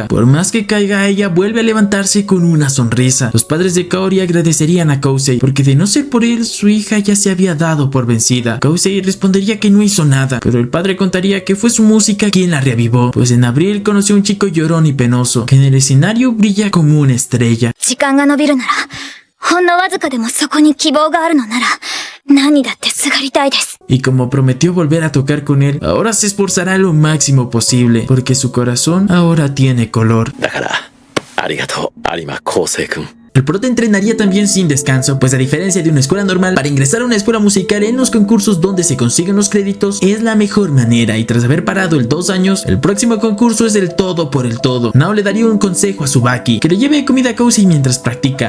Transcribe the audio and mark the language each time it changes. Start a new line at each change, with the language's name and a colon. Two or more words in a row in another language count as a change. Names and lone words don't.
Spanish: Por más que caiga, ella vuelve a levantarse con una sonrisa. Los padres de Kaori agradecerían a Kousei, porque de no ser por él, su hija ya se había dado por vencida. Kousei respondería que no hizo nada, pero el padre contaría que fue su música quien la reavivó, pues en abril conoció a un chico llorón y penoso, que en el escenario brilla como una estrella.
Japanese: 時間が延びるなら、ほんのわずかでもそこに希望があるのなら、何だってすがりたいです。
Spanish: Y como prometió volver a tocar con él, ahora se esforzará lo máximo posible, porque su corazón ahora tiene color.
Japanese: だから、ありがとう、有馬昴生君。
Spanish: El prota entrenaría también sin descanso, pues a diferencia de una escuela normal, para ingresar a una escuela musical en los concursos donde se consiguen los créditos es la mejor manera, y tras haber parado el 2 años, el próximo concurso es el todo por el todo. Nao le daría un consejo a Tsubaki, que le lleve comida a Kousei mientras practica.